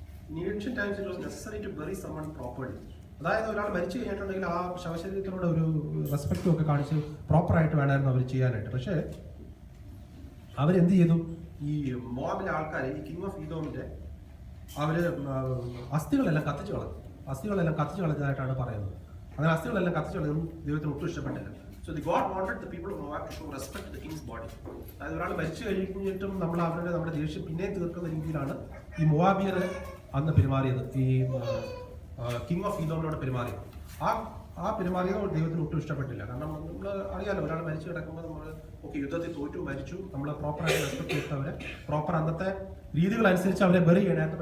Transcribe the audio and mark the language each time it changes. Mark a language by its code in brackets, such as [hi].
[en] In ancient times it was necessary to bury someone properly. [ml] അതായത് ഒരാൾ മരിച്ചു കഴിഞ്ഞിട്ടുണ്ടെങ്കിൽ ആ ശവശരീരത്തിനോട് ഒരു റെസ്പെക്റ്റും ഒക്കെ കാണിച്ച് പ്രോപ്പറായിട്ട് വേണമായിരുന്നു അവർ ചെയ്യാനായിട്ട്. പക്ഷേ അവരെന്ത് ചെയ്തു? ഈ മോവാബിലെ ആൾക്കാർ, ഈ കിങ് ഓഫ് ഈദോമിന്റെ അവര് അസ്ഥികളെല്ലാം കത്തിച്ചു കളഞ്ഞതായിട്ടാണ് പറയുന്നത്. അങ്ങനെ അസ്ഥികളെല്ലാം കത്തിച്ചു കളഞ്ഞതും ദൈവത്തിന് ഒട്ടും ഇഷ്ടപ്പെട്ടില്ല. [en] So the God wanted the people of Moab to show respect to the king's body. [ml] അതായത് ഒരാൾ മരിച്ചു കഴിഞ്ഞിട്ടും നമ്മുടെ ദേഷ്യം പിന്നെയും തീർക്കുന്ന രീതിയിലാണ് ഈ മോവാബിയർ അന്ന് പെരുമാറിയത്, ഈ കിങ് ഓഫ് ഈദോമിനോട് പെരുമാറിയത്. ആ പെരുമാറിയത് ദൈവത്തിന് ഒട്ടും ഇഷ്ടപ്പെട്ടില്ല. കാരണം നമ്മൾ അറിയാലോ, ഒരാൾ മരിച്ചു കിടക്കുമ്പോൾ നമ്മൾ യുദ്ധത്തിൽ തോറ്റു മരിച്ചു, നമ്മൾ പ്രോപ്പറായിട്ട് റെസ്പെക്ട് ചെയ്തിട്ട് അവരെ പ്രോപ്പർ അന്നത്തെ രീതികൾ അനുസരിച്ച് അവരെ ബറി ചെയ്യണമായിരുന്നു.